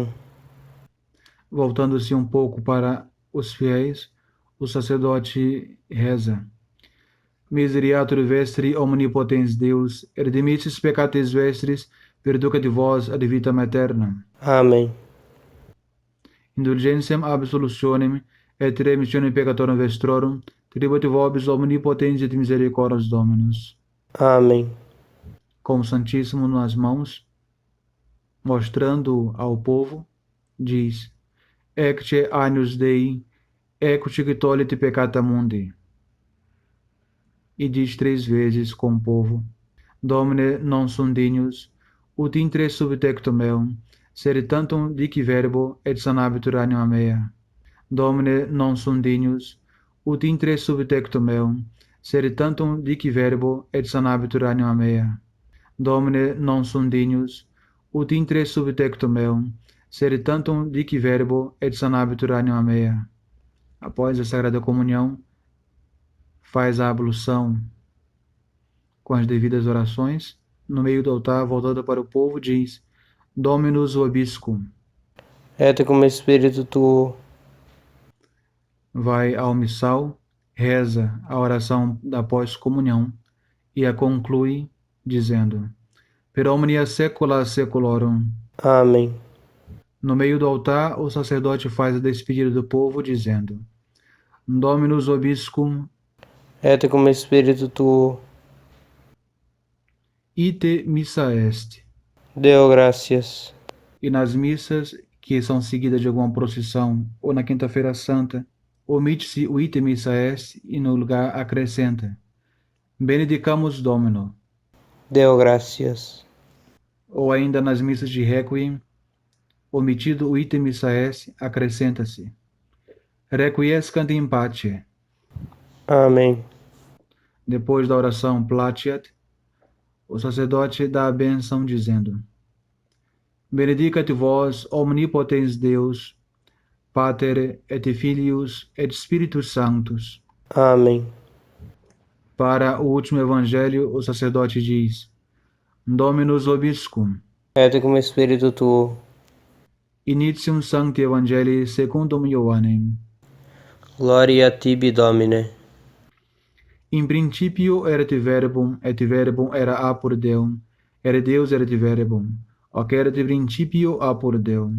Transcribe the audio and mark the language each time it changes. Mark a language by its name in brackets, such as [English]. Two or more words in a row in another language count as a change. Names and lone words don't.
[Portuguese] Voltando-se um pouco para os fiéis, o sacerdote reza: [Latin] Miseriatur vestri omnipotens Deus, et dimissis peccatis vestris, perducat vos ad vitam aeternam. Amém. Indulgentiam absolutionem et remissionem peccatorum vestrorum, tribuit vobis omnipotens et misericordias Dominus. Amém. [Portuguese] Com o Santíssimo nas mãos, mostrando ao povo, diz: [Latin] Ecce agnus Dei, ecce qui tollit peccata mundi. [Portuguese] E diz 3 vezes com o povo: [Latin] Domine non sum dignus, ut intre subtectum meum, sed tantum dici verbo et sanabitur anima mea. Domine non sunt dignus, ut intre subtectum meum, sed tantum dici verbo et sanabitur anima mea. Domine non sunt dignus, ut intre subtectum meum, sed tantum dici verbo et sanabitur anima mea. [Portuguese] Após a Sagrada Comunhão, faz a ablução com as devidas orações. No meio do altar, voltada para o povo, diz: [Latin] Dominus vobiscum. Et cum spiritu tuo. [Portuguese] Vai ao missal, reza a oração da pós-comunhão e a conclui dizendo: [Latin] Per omnia saecula saeculorum. Amém. [Portuguese] No meio do altar, o sacerdote faz a despedida do povo dizendo: [Latin] Dominus vobiscum. Et cum spiritu tuo. Ite missa est. Deo gracias. [Portuguese] E nas missas que são seguidas de alguma procissão ou na Quinta-feira Santa, omite-se o [Latin] ite missa est [Portuguese] e no lugar acrescenta: [Latin] Benedicamus Domino. Deo gracias. [Portuguese] Ou ainda nas missas de Requiem, omitido o [Latin] ite missa est, [Portuguese] acrescenta-se: [Latin] Requiescant in pace. Amém. [Portuguese] Depois da oração Placiat, o sacerdote dá a bênção dizendo: [Latin] Benedicat vos omnipotens Deus, Pater et Filius et Spiritus Sanctus. Amém. [Portuguese] Para o último evangelho, o sacerdote diz: [Latin] Dominus vobiscum. Et cum spiritu tuo. Initium Sancti Evangelii secundum Ioannem. Gloria a tibi, Domine. In principio erat verbum, et verbum era apud Deum, et Deus erat verbum, hoc erat in principio apud Deum.